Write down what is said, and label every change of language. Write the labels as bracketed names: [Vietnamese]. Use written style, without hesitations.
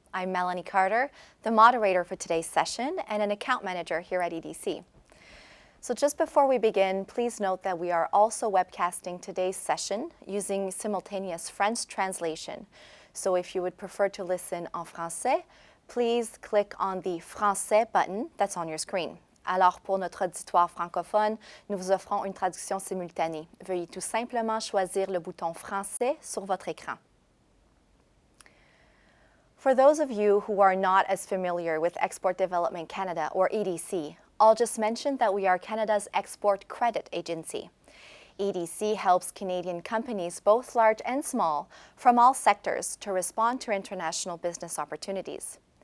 [English] I'm Melanie Carter, the moderator for today's session and an account manager here at EDC. So just before we begin, please note that we are also webcasting today's session using simultaneous French translation. So if you would prefer to listen [French] en français, [English] please click on the Français button that's on your screen. [French] Alors, pour notre auditoire francophone, nous vous offrons une traduction simultanée. Veuillez tout simplement choisir le bouton français sur votre écran. [English] For those of you who are not as familiar with Export Development Canada, or EDC, I'll just mention that we are Canada's export credit agency. EDC helps Canadian companies, both large and small, from all sectors to respond to international business opportunities.